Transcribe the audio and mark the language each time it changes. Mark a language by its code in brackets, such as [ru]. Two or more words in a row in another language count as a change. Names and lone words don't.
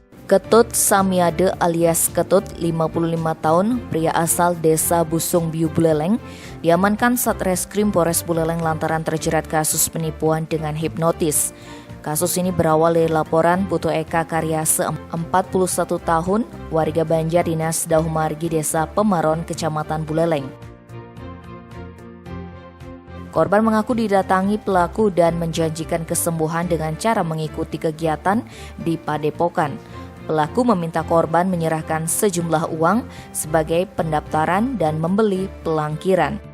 [id] Ketut Samiade alias Ketut, 55 tahun, pria asal desa Busung Biu Buleleng, diamankan Satreskrim Polres Buleleng lantaran terjerat kasus penipuan dengan hipnotis. Kasus ini berawal dari laporan Putu Eka Karyase, 41 tahun, warga Banjar Dinas Daumargi, Desa Pemaron, Kecamatan Buleleng. Korban mengaku didatangi pelaku dan menjanjikan kesembuhan dengan cara mengikuti kegiatan di padepokan. Pelaku meminta korban menyerahkan sejumlah uang sebagai pendaftaran dan membeli pelangkiran.